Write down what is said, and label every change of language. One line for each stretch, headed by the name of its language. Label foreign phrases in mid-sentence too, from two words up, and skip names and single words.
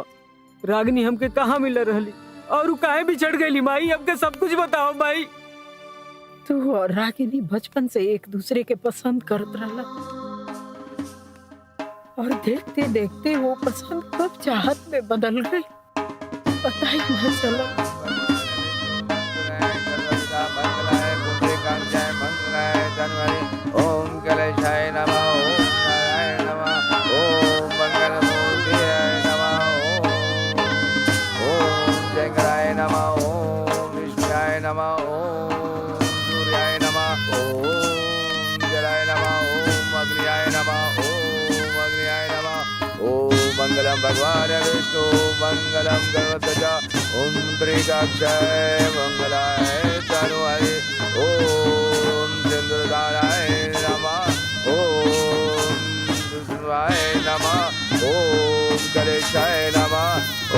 Bhojpuri: रागिनी हमके कहाँ मिल रहली और काहे बिछड़ गई माई? हमके सब कुछ बताओ माई। तू और रागिनी बचपन से एक दूसरे के पसंद करत रहला और देखते देखते वो पसंद कब चाहत में बदल गई पता ही न चला।
Sanskrit: ओम गणेशाय नमः, ओम नारायण नमः, ओम मंगलमूर्तये नमः, ओम शंकराय नमः, ओम विष्णुयाय नमः, ओम सूर्याय नमः, ओम जलाय नमः, ओम अग्नियाय नमः, ओम अग्नियाय नमः, ओम मंगलम भगवान विष्णु मंगलम गणपतये, ओम त्रिकाक्षाय मंगलाय तनुहरि, ओम चंद्रधाराय नमः, ओम विष्णुवाय नमः, ओम गणेशाय नमः।